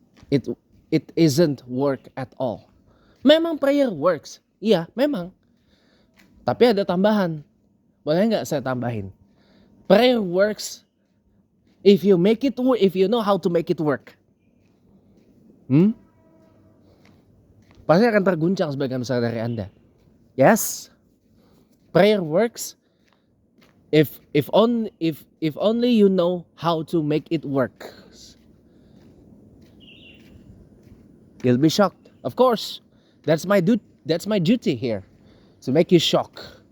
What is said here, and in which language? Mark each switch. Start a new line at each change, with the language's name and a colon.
English: It isn't work at all.
Indonesian: Memang prayer works, iya memang. Tapi ada tambahan. Boleh nggak saya tambahin?
English: Prayer works if you know how to make it work.
Indonesian: Pasti akan terguncang sebagian besar dari Anda.
English: Yes, prayer works if only you know how to make it work. You'll be shocked. Of course, that's my duty here, to make you shock.